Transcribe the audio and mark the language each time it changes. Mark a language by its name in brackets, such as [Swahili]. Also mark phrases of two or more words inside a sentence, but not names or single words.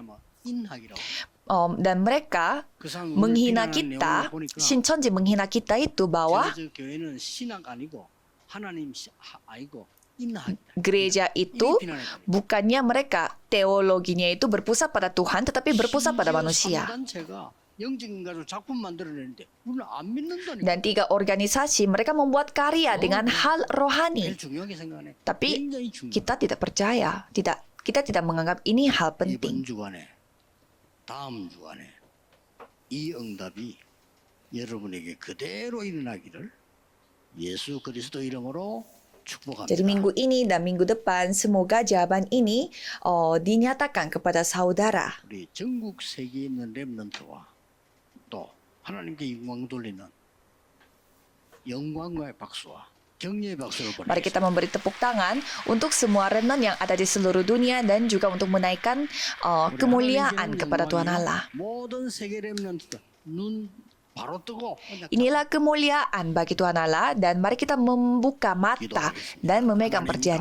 [Indonesian] Dan mereka menghina kita, Shincheonji menghina kita itu bahwa gereja itu bukannya mereka teologinya itu berpusat pada Tuhan, tetapi berpusat pada manusia. Dan 3 organisasi mereka membuat karya dengan hal rohani, tapi kita tidak percaya, kita tidak menganggap ini hal penting. [Korean] 다음 주간에 이 응답이 여러분에게 그대로 일어나기를 예수 그리스도 이름으로 축복합니다. [Indonesian] Jadi minggu ini dan minggu depan semoga jawaban ini dinyatakan kepada saudara. [Korean] 우리 전국 세계에 있는 렘넌트와 또 하나님께 영광 돌리는 영광과의 박수와 [Indonesian] Mari kita memberi tepuk tangan untuk semua remnant yang ada di seluruh dunia dan juga untuk menaikkan kemuliaan kepada Tuhan Allah. Inilah kemuliaan bagi Tuhan Allah, dan mari kita membuka mata dan memegang perjanjian.